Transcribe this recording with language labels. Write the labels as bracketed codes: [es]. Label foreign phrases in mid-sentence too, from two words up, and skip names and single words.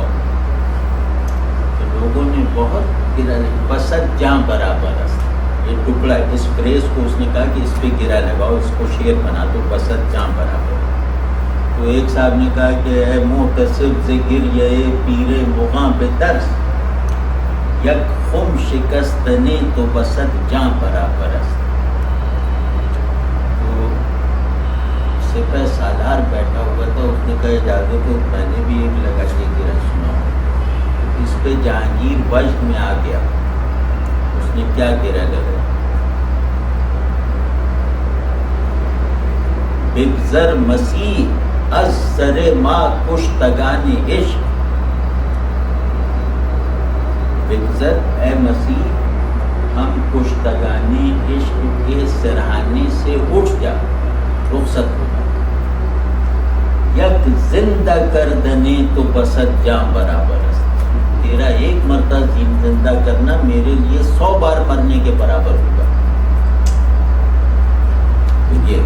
[ur] تو لوگوں نے بہت گرہ لگا، [fa] بسط جاں برابر است. [ur] یہ ٹکڑا اس فریز کو اس نے کہا کہ اس پہ گرہ لگاؤ، اس کو شعر بنا دو، [fa] بسط جاں برابر. [ur] تو ایک صاحب نے کہا کہ [fa] اے محتسب سے گر یہ پیر مغاں پہ ترس، یک خم شکستنے تو بسط جاں برابر است. [ur] تو سپہ سالار بیٹھا ہوا تھا، اس نے کہا اجازت ہو میں نے بھی ایک لگا کے گرہ سنا. اس پہ جہانگیر وجد میں آ گیا. اس نے کیا گرہ لگا؟ [fa] بگذر مسیح از سر ما کشتگان عشق. [ur] بگذر اے مسیح ہم کشتگان عشق کے سرہانے سے اٹھ جا، رخصت ہو جا. [fa] یک زندہ کردنے تو بسط جاں برابر است. [ur] تیرا ایک مرتبہ زندہ کرنا میرے لیے 100 بار مرنے کے برابر ہوگا.